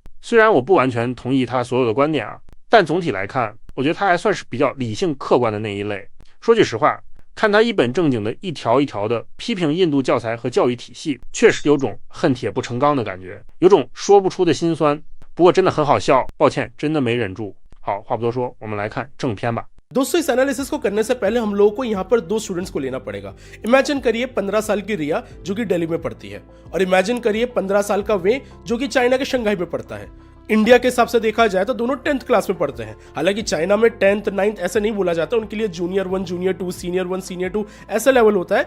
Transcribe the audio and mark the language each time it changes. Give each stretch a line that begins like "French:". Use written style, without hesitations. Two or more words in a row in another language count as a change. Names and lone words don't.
Chinese: 虽然我不完全同意他所有的观点但总体来看，我觉得他还算是比较理性客观的那一类。说句实话，看他一本正经的一条一条的批评印度教材和教育体系，确实有种恨铁不成钢的感觉，有种说不出的心酸。不过真的很好笑，抱歉，真的没忍住。好，话不多说，我们来看正片吧。
Hindi: दोस्तों, इस एनालिसिस को करने से पहले हम लोगों को यहाँ पर दो स्टूडेंट्स को लेना पड़ेगा। इमेजिन करिए 15 साल की रिया जो कि दिल्ली में पढ़ती है, और इमेजिन करिए 15 साल का वे जो कि चाइना के शंघाई में पढ़ता है। इंडिया के हिसाब से देखा जाए तो दोनों 10th क्लास में पढ़ते हैं। हालांकि चाइना में 10th 9th ऐसे नहीं बोला जाता, उनके लिए
English: junior 1 junior 2 senior 1 senior 2
Hindi: ऐसा लेवल होता है।